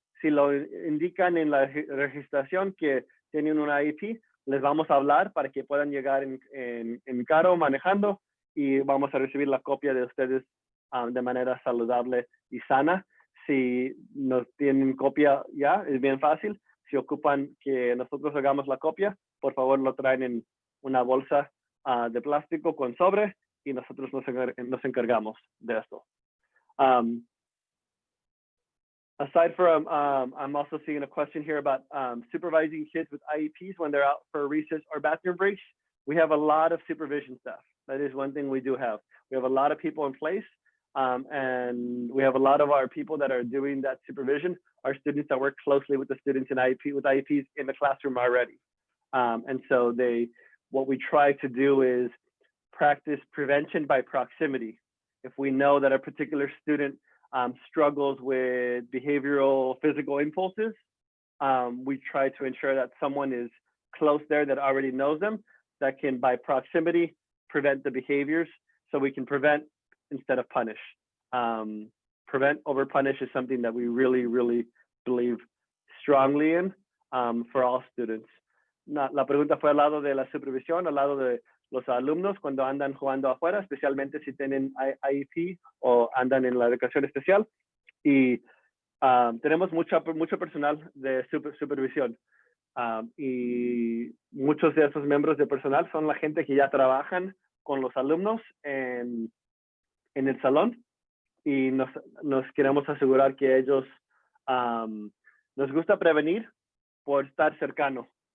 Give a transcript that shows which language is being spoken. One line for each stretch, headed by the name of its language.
Spanish: Si lo indican en la registración que tienen un IEP, les vamos a hablar para que puedan llegar en carro manejando y vamos a recibir la copia de ustedes de manera saludable y sana. Si nos tienen copia ya, es bien fácil. Si ocupan que nosotros hagamos la copia, por favor lo traen en una bolsa de plástico con sobre y nosotros nos encargamos de esto.
English: Aside from, I'm also seeing a question here about supervising kids with IEPs when they're out for recess or bathroom breaks. We have a lot of supervision staff. That is one thing we do have. We have a lot of people in place, and we have a lot of our people that are doing that supervision, our students that work closely with the students with IEPs in the classroom already. And so what we try to do is practice prevention by proximity. If we know that a particular student struggles with behavioral, physical impulses, we try to ensure that someone is close there that already knows them, that can, by proximity, prevent the behaviors, so we can prevent instead of punish. Prevent over punish is something that we really, really believe strongly in for all students.
Spanish: La pregunta fue al lado de la supervisión, al lado de los alumnos cuando andan jugando afuera, especialmente si tienen IEP o andan en la educación especial. Y tenemos mucho personal de supervisión. Y muchos de esos miembros de personal son la gente que ya trabajan con los alumnos en el salón, y nos queremos asegurar que ellos, nos gusta prevenir por estar cercano.